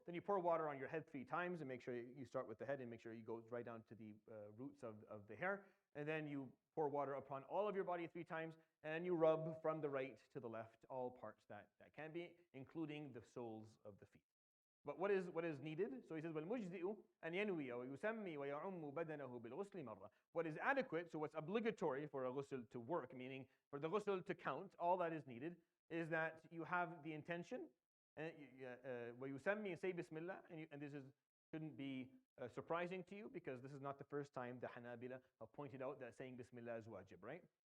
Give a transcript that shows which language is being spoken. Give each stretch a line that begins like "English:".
English: Then you pour water on your head 3 times and make sure you start with the head and make sure you go right down to the roots of the hair. And then you pour water upon all of your body 3 times and you rub from the right to the left all parts that can be, including the soles of the feet. But what is needed? So he says,
Arabic: وَالْمُجْزِئُ أَنْ يَنْوِيَ وَيُسَمِّي وَيَعُمُّ بَدَنَهُ بِالْغُسْلِ مَرَّةً.
English: What is adequate, so what's obligatory for a ghusl to work, meaning for the ghusl to count, all that is needed is that you have the intention, وَيُسَمِّي and say Bismillah, and this shouldn't be surprising to you because this is not the first time the Hanabila have pointed out that saying Bismillah is wajib, right?